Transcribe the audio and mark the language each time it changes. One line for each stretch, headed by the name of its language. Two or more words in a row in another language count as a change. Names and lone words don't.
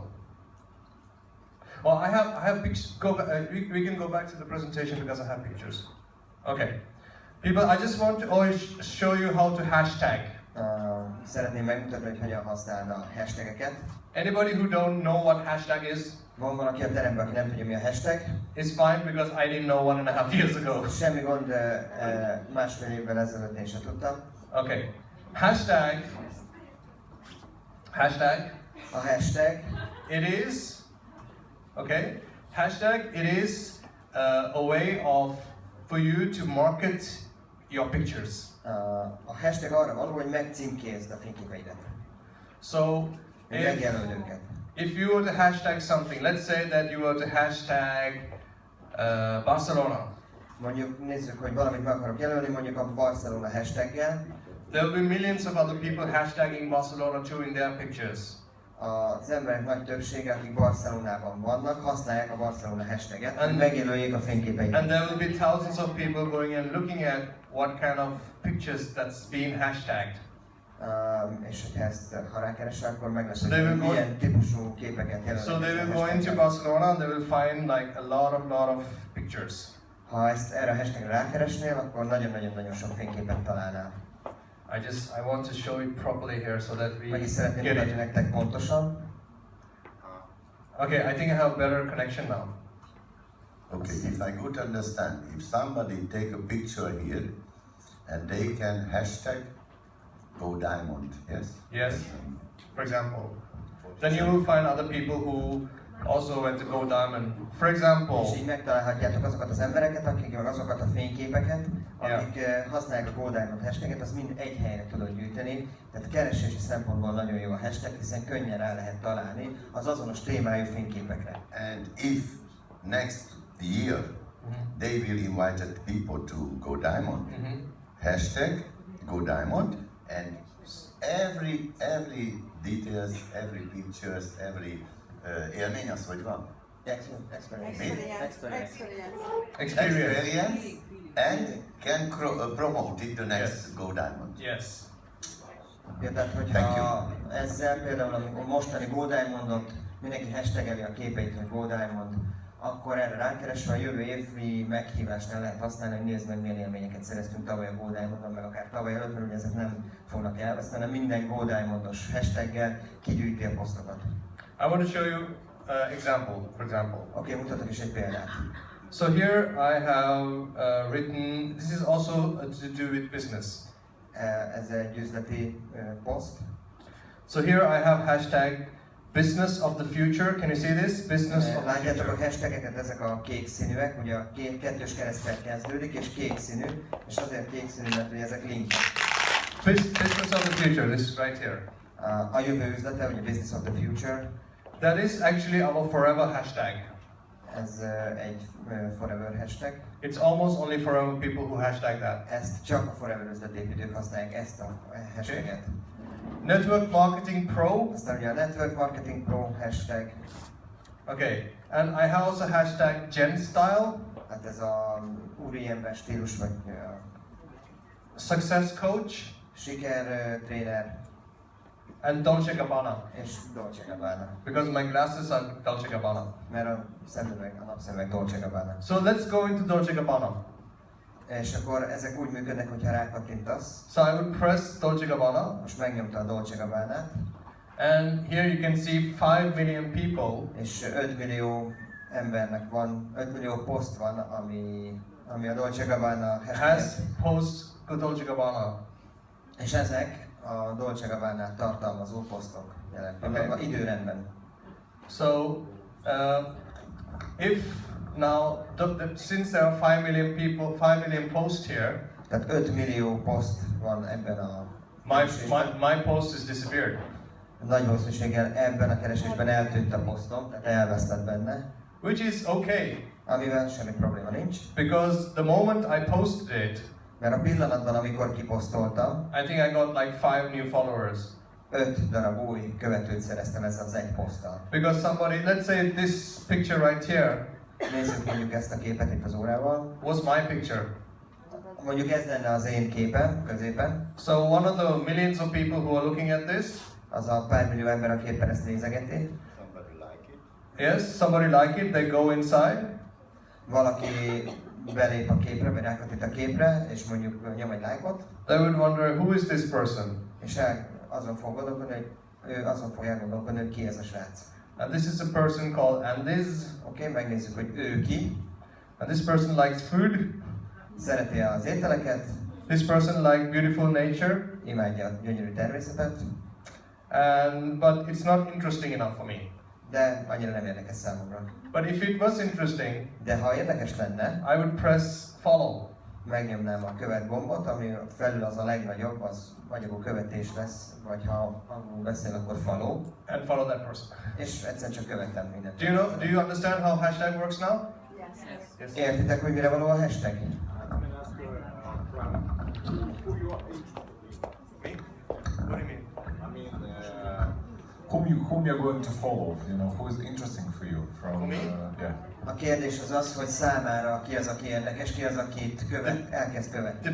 English: Well, I have pictures. We can go back to the presentation because I have pictures. Okay. People, I just want to always show you how to hashtag.
Hungarian: Szeretném megmutatni, hogy hogyan használna a hashtageket.
English: Anybody who don't know what hashtag is?
Hungarian: Van valaki a teremben, aki nem tudja, mi a hashtag?
English: It's fine because I didn't know 1.5 years ago.
Hungarian: Semmi gond, másfél évvel ezelőtt én sem tudtam.
English: Okay. Hashtag.
Hungarian: A hashtag.
English: It is. Okay. Hashtag. It is a way for you to market your pictures.
Hungarian: A hashtag arra való, hogy megcímkézd a fényképeidet.
English: So, if you were to hashtag something, let's say that you were to hashtag Barcelona.
Hungarian: Mondjuk nézzük, hogy valamit meg akarok jelölni, mondjuk a Barcelona hashtaggel.
English: There will be millions of other people hashtagging Barcelona too in their pictures.
Hungarian: Az emberek nagy többsége, akik Barcelonában vannak, használják a Barcelona hashtaget, hogy megjelöljék a fényképeiket.
English: And there will be thousands of people going and looking at what kind of pictures that's being hashtagged.
Hungarian: És hogyha ezt, ha rákeresel, akkor meg lesz, hogy milyen típusú képeket jelölnek.
English: So they will go into Barcelona and they will find like a lot of pictures.
Hungarian: Ha ezt erre a hashtagre rákeresnél, akkor nagyon-nagyon sok fényképet találnál.
English: I want to show it properly here so that we
Hungarian: Meg is szeretném
English: get
Hungarian: mutatni
English: it.
Hungarian: nektek pontosan.
English: Okay, I think I have better connection now. Okay, if I could understand, if somebody take a picture here and they can hashtag go diamond, yes? Yes, for example. Then you will find other people who also went to Go Diamond. For example,
Hungarian: És így megtalálhatjátok azokat az embereket, akik meg azokat a fényképeket, akik használják a Go Diamond hashtaget, az mind egy helyre tudod gyűjteni. Tehát keresési szempontból nagyon jó a hashtag, hiszen könnyen rá lehet találni az azonos témájú fényképekre.
English: And if next year they will invite people to go diamond, hashtag go diamond, and every details, every pictures, every
Hungarian: élmény az hogy van?
English: Experience and can promote it the next go diamond. yes.
Hungarian: Ja, tehát, hogyha ezzel például a mostani Go Diamondot mindenki hashtageli a képeit, hogy Go Diamond, akkor erre rákeresve a jövő évi meghívásnál lehet használni, hogy nézd meg, milyen élményeket szereztünk tavaly a Go Diamondon, meg akár tavaly előtt, mert ugye ezek nem fognak elveszni, hanem minden Go Diamondos hashtaggel kigyűjti a posztokat.
English: I want to show you example, for example.
Hungarian: Oké, mutatok is egy példát.
English: So here I have written, this is also to do with business.
Hungarian: Ez egy üzleti poszt.
English: So here I have hashtag business of the future. Can you see this? Business of the
Hungarian: Látjátok a
English: future.
Hungarian: hashtageket, ezek a kék színűek, ugye a kettős kereszttel kezdődik, és kék színű, és azért kék színű, mert ugye ezek linkek.
English: Business of the future, this is right here.
Hungarian: A jövő üzlete, ugye Business of the Future.
English: That is actually our forever hashtag.
Hungarian: Ez egy forever hashtag.
English: It's almost only forever people who hashtag that.
Hungarian: Ezt csak a forever üzletépítők használják, ezt a hashtaget. Network Marketing Pro. Aztán ugye a Network Marketing Pro hashtag.
English: Okay, and I have also hashtag Gen Style.
Hungarian: Hát ez a úriember stílus, vagy
English: Success Coach.
Hungarian: siker tréner,
English: And Dolce Gabbana.
Hungarian: és Dolce Gabbana.
English: Because my glasses are Dolce Gabbana.
Hungarian: Mert a napszemüveg Dolce Gabbana.
English: So let's go into Dolce Gabbana.
Hungarian: És akkor ezek úgy működnek, hogyha rákattintasz.
English: So I would press Dolce Gabbana.
Hungarian: Most megnyomta a Dolce Gabbánát.
English: And here you can see 5 million people.
Hungarian: És 5 millió embernek van, 5 millió poszt van, ami a Dolce Gabbana
English: Has
Hungarian: hashtag.
English: post Dolce Gabbana.
Hungarian: És ezek a Dolce Gabbánát tartalmazó posztok jelen pillanatban, időrendben.
English: So if now, since there are 5 million people, 5 million posts here,
Hungarian: Tehát 5 millió poszt van ebben a
English: my post is disappeared.
Hungarian: nagy valószínűséggel ebben a keresésben eltűnt a posztom, tehát elvesztett benne.
English: Which is okay,
Hungarian: Amivel semmi probléma nincs.
English: because the moment I posted it,
Hungarian: Mert a pillanatban, amikor kiposztoltam,
English: I think I got like 5 new followers.
Hungarian: 5 darab új követőt szereztem ezzel az egy poszttal.
English: Because somebody, let's say this picture right here
Hungarian: Nézzük mondjuk ezt a képet itt az órával.
English: was my picture.
Hungarian: Mondjuk ez lenne az én képem középen.
English: So one of the millions of people who are looking at this,
Hungarian: Az a pár millió ember, aki éppen ezt nézegeti.
English: yes, somebody like it, they go inside,
Hungarian: Valaki belép a képre, vagy rákattint a képre, és mondjuk nyom egy lájkot,
English: they would wonder, who is this person?
Hungarian: és azon fog gondolkodni, azon fog elgondolkodni, hogy ki ez a srác.
English: And this is a person called Andiz,
Hungarian: Oké, megnézzük, hogy ő ki.
English: and this person likes food,
Hungarian: Szereti az ételeket,
English: this person likes beautiful nature,
Hungarian: imádja a gyönyörű természetet,
English: but it's not interesting enough for me.
Hungarian: de annyira nem érdekes számomra.
English: But if it was interesting,
Hungarian: De ha érdekes lenne,
English: I would press follow.
Hungarian: megnyomnám a követ gombot, ami felül az a legnagyobb, az magyarul követés lesz, vagy ha angolul beszél, akkor follow,
English: And follow that person.
Hungarian: és egyszerűen csak követem mindent.
English: Do you understand how hashtag works now? Yes. Yes.
Hungarian: Értitek, hogy mire való a hashtag?
English: Me? What do you mean? I mean, whom you're going to follow? You know, who is interesting for you? From yeah.
Hungarian: A kérdés az az, hogy számára ki az, aki érdekes, ki az, akit elkezd követni.